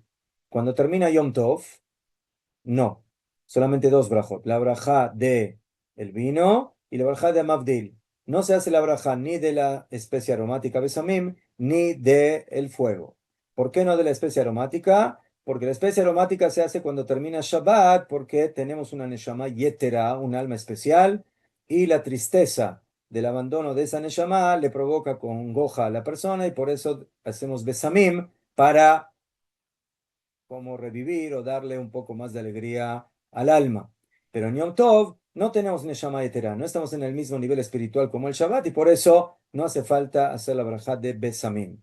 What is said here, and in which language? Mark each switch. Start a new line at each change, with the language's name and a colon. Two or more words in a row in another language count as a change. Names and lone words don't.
Spanish: Cuando termina Yom Tov, no, solamente 2 brajot, la braja de el vino y la braja de Amabdil. No se hace la braja ni de la especie aromática Besamim ni de el fuego. ¿Por qué no de la especie aromática? Porque la especie aromática se hace cuando termina Shabbat, porque tenemos una
Hebrew: נשמה יתרה,
Spanish: un alma especial, y la tristeza del abandono de esa neshama le provoca congoja a la persona y por eso hacemos besamim para como revivir o darle un poco más de alegría al alma. Pero en Yom Tov no tenemos
Hebrew: נשמה יתרה,
Spanish: no estamos en el mismo nivel espiritual como el Shabbat y por eso no hace falta hacer la braja de Besamim.